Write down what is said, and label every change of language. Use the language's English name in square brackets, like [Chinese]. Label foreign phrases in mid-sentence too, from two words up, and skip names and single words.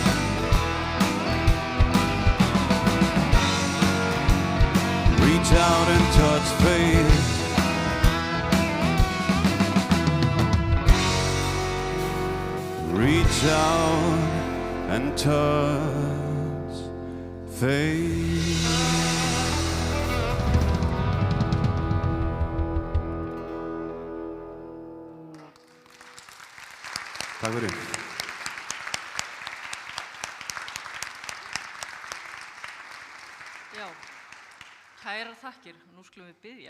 [English] Reach out and touch faith. Reach out and touch faith. [Icelandic] Takk fyrir. Já, kærar þakkir, nú skulum við biðja.